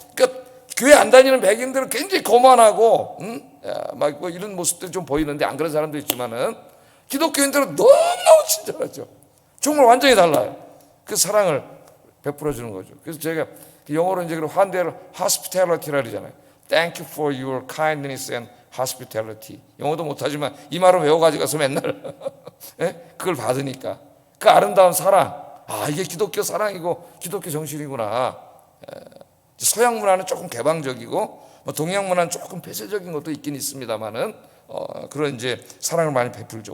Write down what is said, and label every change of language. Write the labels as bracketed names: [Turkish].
[Korean] 그러니까 교회 안 다니는 백인들은 굉장히 거만하고 막 뭐 이런 모습들이 좀 보이는데 안 그런 사람도 있지만은 기독교인들은 너무너무 친절하죠. 정말 완전히 달라요. 그 사랑을 베풀어 주는 거죠. 그래서 제가 영어로 이제 환대를 hospitality라 그러잖아요. [English] Thank you for your kindness and hospitality. [Korean] 영어도 못하지만 이 말을 외워가지고 가서 맨날 그걸 받으니까 그 아름다운 사랑. 아, 이게 기독교 사랑이고 기독교 정신이구나. 서양 문화는 조금 개방적이고 동양 문화는 조금 폐쇄적인 것도 있긴 있습니다만은 그런 이제 사랑을 많이 베풀죠.